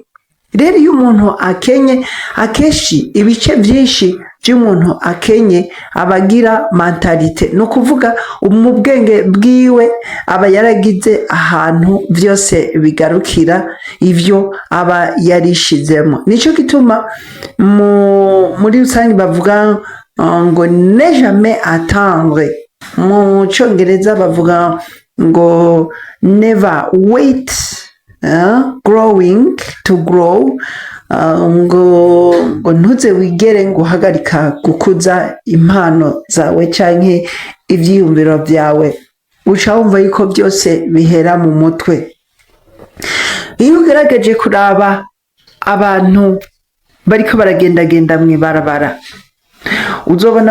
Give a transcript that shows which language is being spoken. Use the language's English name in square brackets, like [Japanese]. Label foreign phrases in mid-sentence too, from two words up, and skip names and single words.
[Rundi] Rero iyo umuntu akenye, akeshi ibice vyinshi vy'umuntu akenye abagira mentalite, no kuvuga mu bwenge bwiwe aba yaragize ahantu vyose bigarukira ivyo aba yarishizemo. Nico gituma muri rusange bavuga ngo [French] ne jamais attendre, [Rundi] mu Congereza bavuga ngo [English] never wait growing to grow, [Rundi] ngo ntuze wigere ngo uhagarika gukuza impano zawe canke ivyiyumviro vyawe. Uca wumva yuko byose bihera mu mutwe. Iyo ugerageje kuraba abantu bariko baragendagenda mw'ibarabara, uzobona